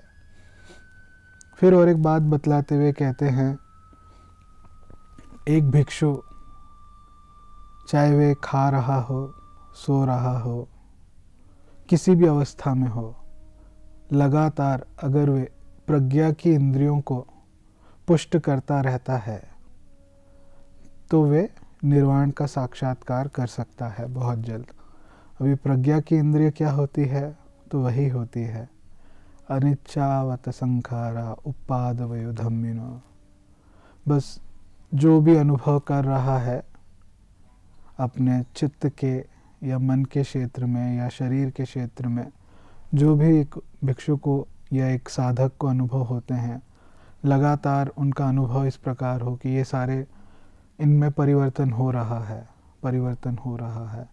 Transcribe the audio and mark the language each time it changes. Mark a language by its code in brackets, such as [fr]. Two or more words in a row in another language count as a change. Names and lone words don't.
[hi] फिर और एक बात बतलाते हुए कहते हैं, एक भिक्षु चाहे वे खा रहा हो, सो रहा हो, किसी भी अवस्था में हो, लगातार अगर वे प्रज्ञा की इंद्रियों को पुष्ट करता रहता है तो वे निर्वाण का साक्षात्कार कर सकता है बहुत जल्द। अभी प्रज्ञा की इंद्रिय क्या होती है? तो वही होती है [pi] अनिच्छावत संखारा उपादवयो धम्मिनो। [hi] बस जो भी अनुभव कर रहा है अपने चित्त के या मन के क्षेत्र में या शरीर के क्षेत्र में, जो भी एक भिक्षु को या एक साधक को अनुभव होते हैं, लगातार उनका अनुभव इस प्रकार हो कि ये सारे, इनमें परिवर्तन हो रहा है, परिवर्तन हो रहा है।